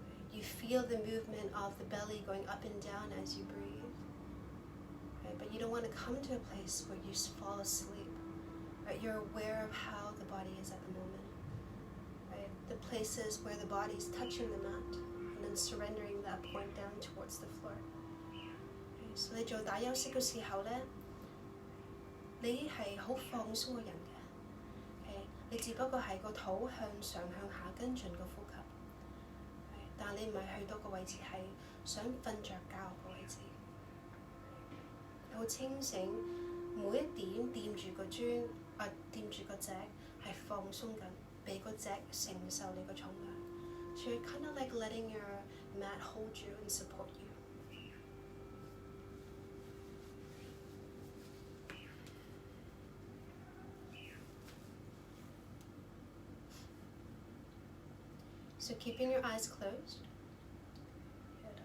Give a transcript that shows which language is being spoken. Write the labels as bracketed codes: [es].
[en] You feel the movement of the belly going up and down as you breathe. Right? But you don't want to come to a place where you fall asleep. Right? You're aware of how the body is at the moment. Right? The places where the body's touching the mat, and then surrendering that point down towards the floor. Okay? [yue] So 你做打休息嘅時候呢，你係好放鬆嘅人嘅。 [en] Okay? [yue] 你只不過係個肚向上向下跟進個呼吸。但你唔係去到個位置係想瞓着覺個位置，好清醒，每一點掂住個磚，掂住個脊係放鬆緊，俾個脊承受你個重量。 [en] So you're kind of like letting your mat hold you and support you. So keeping your eyes closed, good.